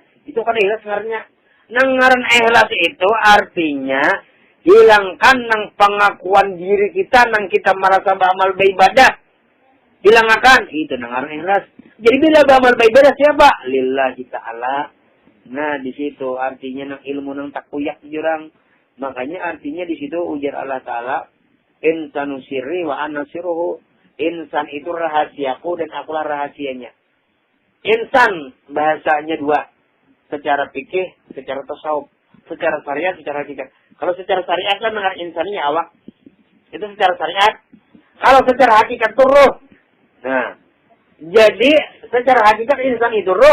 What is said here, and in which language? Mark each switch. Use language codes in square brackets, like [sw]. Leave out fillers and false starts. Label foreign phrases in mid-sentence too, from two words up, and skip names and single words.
[bjn] Itu kan ikhlas ngarannya. Nangaran ikhlas itu artinya hilangkan nang pengakuan diri kita, nang kita merasa beramal beribadah. Hilangkan, itu nangaran ikhlas. Jadi bila beramal beribadah siapa? [ar] لله تعالى. [bjn] Nah, di situ artinya nang ilmu nang takuyak jurang. Makanya artinya di situ ujar Allah Ta'ala, [ar] الإنسان سري وأنا سره. [id] Insan itu rahasiaku dan akulah rahasianya. Insan bahasanya dua. Secara fikih, secara tasawuf. Secara syariat, secara hakikat. [bjn] Kalau secara syariat kan dengan insannya awak. [id] Itu secara syariat. Kalau secara hakikat itu ruh. Nah, jadi secara hakikat insan itu ruh.